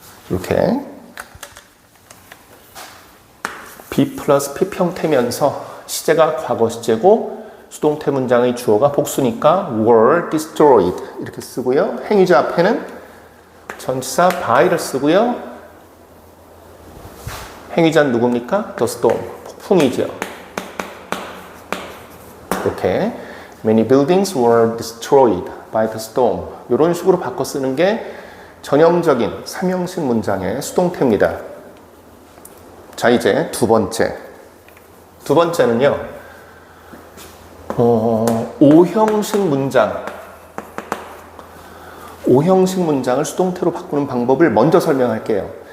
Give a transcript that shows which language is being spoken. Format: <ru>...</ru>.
<ko>이렇게 be 플러스 PP 형태면서 시제가 과거 시제고 수동태 문장의 주어가 복수니까</ko> <en>were destroyed</en> <ko>이렇게 쓰고요. 행위자 앞에는 전치사 by를 쓰고요. 행위자는 누굽니까?</ko> <en>The storm,</en> <ko>폭풍이죠. 이렇게</ko> <en>many buildings were destroyed by the storm</en> <ko>이런 식으로 바꿔 쓰는 게 전형적인 3형식 문장의 수동태입니다. 자, 이제 두 번째는요, 5형식 문장. 5형식 문장을 수동태로 바꾸는 방법을 먼저 설명할게요.</ko>